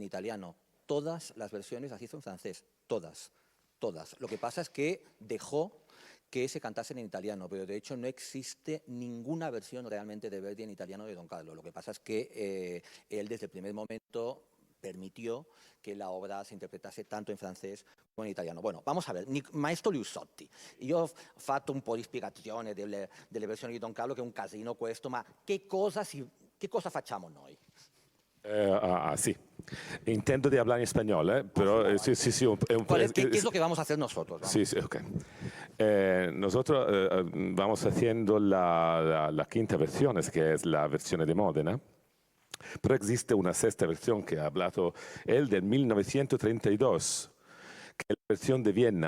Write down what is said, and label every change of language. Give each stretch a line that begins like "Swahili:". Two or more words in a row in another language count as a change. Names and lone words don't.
Spanish: Todas las versiones las hizo en francés, todas. Lo que pasa es que dejó que se cantasen en italiano, pero de hecho no existe ninguna versión realmente de Verdi en italiano de Don Carlo. Lo que pasa es que él desde el primer momento permitió che la obra
Italian: si interpretasse tanto in francese come in italiano.
Spanish: Bueno, vamos a ver,
Italian: Maestro Liuzzotti, io ho fatto un po' di spiegazione delle versioni di Don Carlo, che è un casino questo, ma che cosa facciamo noi?
Spanish: Sí, intento de hablar en español, pero sí, ¿Qué es lo que vamos a hacer nosotros? Vamos. Sí, ok. Nosotros vamos haciendo la quinta versión, que es la versión de Módena, pero existe una sexta versión que ha hablado él del 1932, que es la versión de Viena.